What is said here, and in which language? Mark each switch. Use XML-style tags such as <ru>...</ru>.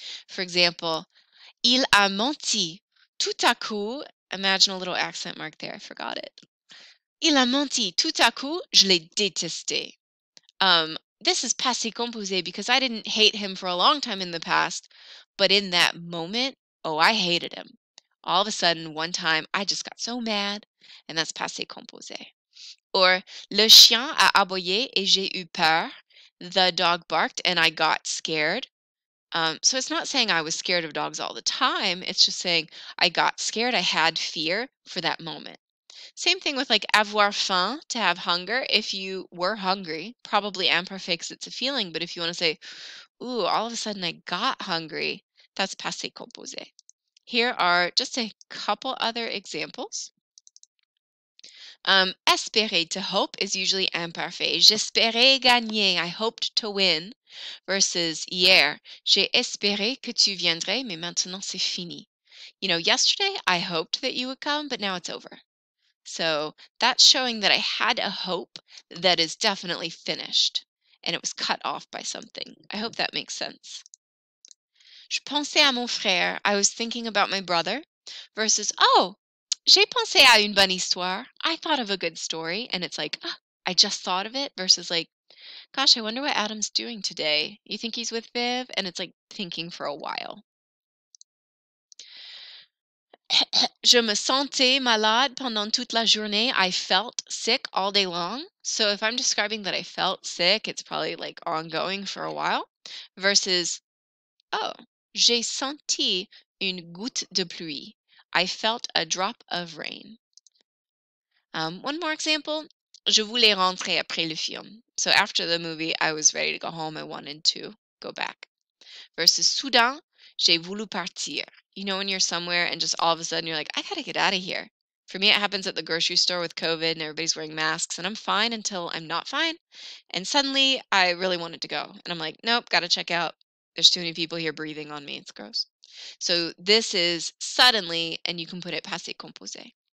<fr>For example, il a menti. Tout à coup,</fr> <en>imagine a little accent mark there, I forgot it.</en> <fr>Il a menti. Tout à coup, je l'ai détesté.</fr> <en>this is passé composé because I didn't hate him for a long time in the past, but in that moment, oh, I hated him. All of a sudden, one time, I just got so mad, and that's passé composé.</en> <fr>Or le chien a aboyé et j'ai eu peur.</fr> <en>The dog barked and I got scared. So it's not saying I was scared of dogs all the time. It's just saying I got scared. I had fear for that moment. Same thing with like avoir faim, to have hunger. If you were hungry, probably imperfect 'cause it's a feeling. But if you want to say, ooh, all of a sudden I got hungry, that's passé composé. Here are just a couple other examples. Espérer, to hope, is usually imparfait.</en> <fr>J'espérais gagner.</fr> <en>I hoped to win.</en> <fr>Versus hier, j'ai espéré que tu viendrais, mais maintenant c'est fini.</fr> <en>Yesterday I hoped that you would come, but now it's over. So that's showing that I had a hope that is definitely finished and it was cut off by something. I hope that makes sense.</en> <fr>Je pensais à mon frère.</fr> <en>I was thinking about my brother.</en> <fr>Versus, oh, j'ai pensé à une bonne histoire.</fr> <en>I thought of a good story. And it's like, ah, I just thought of it. Versus, like, gosh, I wonder what Adam's doing today. You think he's with Viv? And it's like thinking for a while.</en> <fr>Je me sentais malade pendant toute la journée.</fr> <en>I felt sick all day long. So if I'm describing that I felt sick, it's probably like ongoing for a while.</en> <fr>Versus, oh, j'ai senti une goutte de pluie.</fr> <en>I felt a drop of rain. One more example.</en> <fr>Je voulais rentrer après le film.</fr> <en>So after the movie, I was ready to go home. I wanted to go back.</en> <fr>Versus soudain, j'ai voulu partir.</fr> <en>When you're somewhere and just all of a sudden you're like, I gotta get out of here. For me, it happens at the grocery store with COVID and everybody's wearing masks, and I'm fine until I'm not fine. And suddenly I really wanted to go. And I'm like, nope, gotta check out. There's too many people here breathing on me. It's gross. So this is suddenly, and you can put it passé composé.</en>